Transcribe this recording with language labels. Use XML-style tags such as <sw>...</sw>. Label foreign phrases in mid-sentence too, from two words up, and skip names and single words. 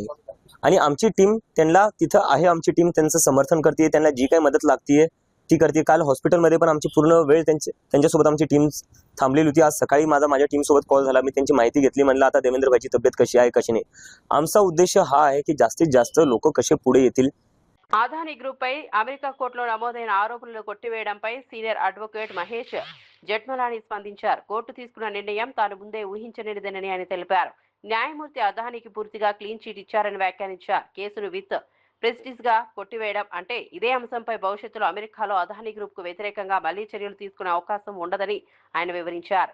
<mr>आणि आमची टीम त्यांना तिथं आहे, आमची टीम त्यांचं समर्थन करते, त्यांना जी काही मदत लागतीये ती करते. काल हॉस्पिटलमध्ये पण आमची पूर्ण वेळ त्यांच्यासोबत आमची टीम थांबलेली होती. आज सकाळी माझ्या टीमसोबत कॉल झाला, मी त्यांची माहिती घेतली. म्हणलं आता देवेंद्र भाईची तब्येत कशी आहे कशी नाही. आमचा उद्देश हा आहे की जास्तीत जास्त लोक कसे पुढे येतील.</mr> <te>అదానీ గ్రూప్ పై అమెరికా కోర్టులో నమోదైన ఆరోపణలు కొట్టివేయడంపై</te> <en>senior advocate</en> <te>మహేష్ జెఠ్మలాని స్పందించారు. కోర్టు తీసుకున్న నిర్ణయం తాను ముందే ఊహించనిదని ఆయన తెలిపారు. న్యాయమూర్తి అదానీకి పూర్తిగా</te> <en>clean chit</en> <te>ఇచ్చారని వ్యాఖ్యానించారు. కేసును</te> <en>with prejudice</en> <te>గా కొట్టివేయడం అంటే ఇదే అంశంపై భవిష్యత్తులో అమెరికాలో అదానీ గ్రూప్ కు వ్యతిరేకంగా మళ్లీ చర్యలు తీసుకునే అవకాశం ఉండదని ఆయన వివరించారు.</te>